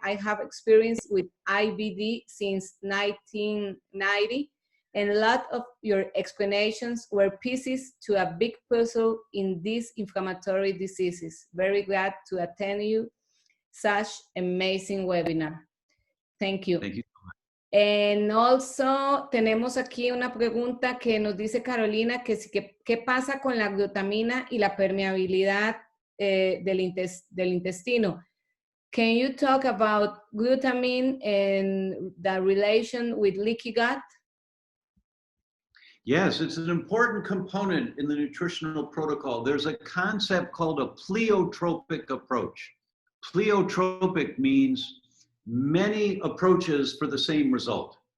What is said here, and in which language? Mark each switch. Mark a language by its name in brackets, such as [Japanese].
[English] I have experience with IBD since 1990, and a lot of your explanations were pieces to a big puzzle in these inflammatory diseases. Very glad to attend you such amazing webinar. Thank you. Thank you. And also [Spanish] tenemos aquí una pregunta que nos dice Carolina, que ¿qué pasa con la glutamina y la permeabilidad del intestino? [English] Can you talk about glutamine and the relation with leaky gut? Yes, it's an important component in the nutritional protocol. There's a concept called a pleiotropic approach. Pleiotropic means many approaches for the same result.